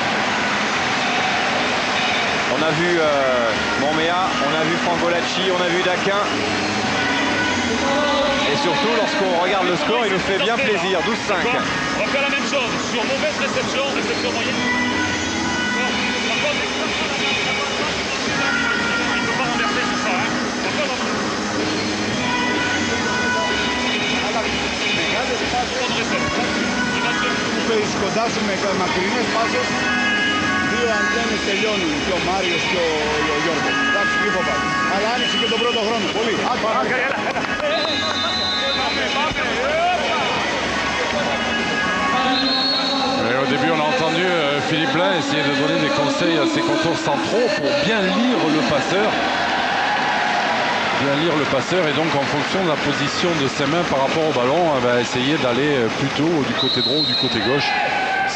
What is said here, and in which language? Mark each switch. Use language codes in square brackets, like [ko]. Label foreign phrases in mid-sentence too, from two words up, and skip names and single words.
[fr] On a vu Monméa, on a vu Frangolacci, on a vu Daquin. Et surtout, lorsqu'on regarde le score, il nous fait bien plaisir. 12-5. On va faire la même chose. Sur mauvaise réception moyenne. Par contre, il ne peut pas renverser sur ça. [el] Σκοντάζουμε μακρινές πάσες. Δύο αντένες τελειώνουν και ο Μάριος και ο Γιώργος. Εντάξει, τίποτα. Αλλά άνοιξε και τον πρώτο χρόνο. Πολύ. [fr] Au début, on a entendu Philippe Blain essayer de donner des conseils à ses contours centraux pour bien lire le passeur. Bien lire le passeur et donc en fonction de la position de ses mains par rapport au ballon, essayer d'aller plutôt du côté droit ou du côté gauche.